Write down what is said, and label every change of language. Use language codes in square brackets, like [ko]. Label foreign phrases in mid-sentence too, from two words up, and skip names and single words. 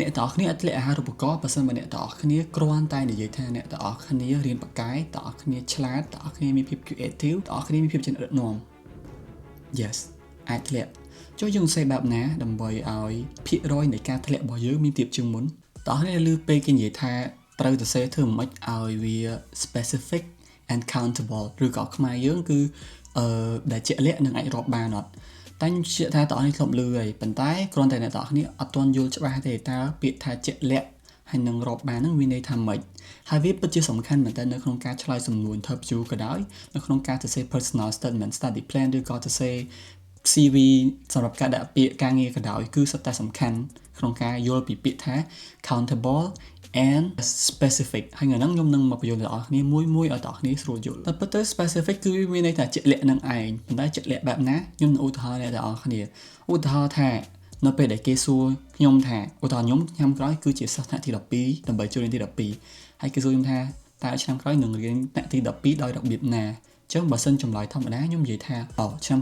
[km] អ្នកទាំងអស់គ្នាអត់ធ្លាក់អាហារូបករណ៍បើសិនបើអ្នកទាំងអស់គ្នាគ្រាន់តែនិយាយថាអ្នកទាំងអស់គ្នារៀនបកាយទាំងអស់គ្នាឆ្លាតទាំងអស់គ្នាមានភាព creative ទាំងអស់គ្នាមានភាពច្នៃប្រឌិតនាំ yes អាចធ្លាក់ចុះយើងសេបែបណាដើម្បីឲ្យភាគរយនៃការធ្លាក់របស់យើងមានទៀតជាងមុនតោះនេះឮពេលគេនិយាយថាត្រូវ ទៅសេធ្វើមិនឲ្យវា [en] specific and countable [km] ឬក៏ខ្មែរយើងគឺដែលជាក់លាក់នឹងអាចរាប់បានអត់តែខ្ញុំជឿថាតើអ្នកធ្លាប់ឮហើយប៉ុន្តែគ្រាន់តែអ្នកទាំងអស់គ្នាអត់ទាន់យល់ច្បាស់ទេតើពាក្យថាជាក់លាក់ហើយនឹងរាប់បានហ្នឹងវាន័យថាម៉េចហើយវាពិតជាសំខាន់មែនតើនៅក្នុងការឆ្លើយសំណួរ interview ក៏ដោយនៅក្នុងការទៅសេ [en] personal statement study plan [km] ឬក៏ទៅសេ CV សម្រាប់ការដាក់ពាក្យការងារក៏ដោយគឺសុទ្ធតែសំខាន់ក្នុងការយល់ពីពាក្យថា [en] countable and specific [km] ហើយថ្ងៃហ្នឹងខ្ញុំនឹងមកបញ្យល់ដល់អ្នកគ្នាមួយឲ្យអ្នកគ្នាស្រួលយល់តែពិតទៅ specific គឺមានន័យថាជាក់លាក់នឹងឯងប៉ុន្តែជាក់លាក់បែបណាខ្ញុំនឹងឧទាហរណ៍អ្នកទាំងគ្នាឧទាហរណ៍ថានៅពេលដែលគេសួរខ្ញុំថាឧទាហរណ៍ខ្ញុំឆ្នាំក្រោយគឺជាសិស្សថ្នាក់ទី12ដើម្បីចូលរៀនទី12ហើយគេសួរខ្ញុំថាតើឆ្នាំក្រោយនឹងរៀនថ្នាក់ទី12ដោយរបៀបណាអញ្ចឹងបើសិនចម្លើយធម្មតាខ្ញុំនិយាយថាឆ្នាំ